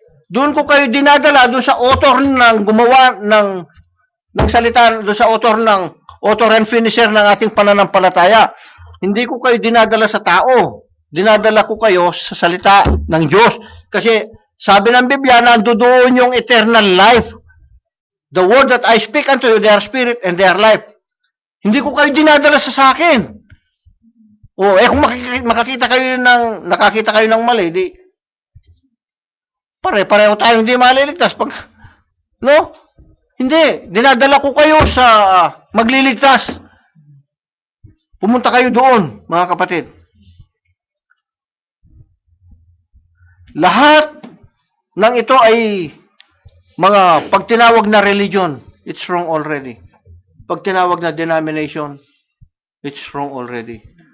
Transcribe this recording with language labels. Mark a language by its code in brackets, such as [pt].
[tl] Doon sa author ng gumawa ng salita, doon sa [en] author and finisher [tl] ng ating pananampalataya. Hindi ko kayo dinadala sa tao. Dinadala ko kayo sa salita ng Diyos. Kasi sabi ng Biblia, nandoon yung eternal life. [en] The word that I speak unto you, they are spirit and they are life. [tl] Hindi ko kayo dinadala sa akin. Kung nakakita kayo ng mali, di pare-pareho tayong hindi maliligtas. No? Hindi. Dinadala ko kayo sa magliligtas. Pumunta kayo doon, mga kapatid. Lahat ng ito ay mga pagtinawag na religion, [en] it's wrong already. [tl] Pag tinawag na denomination, [en] it's wrong already.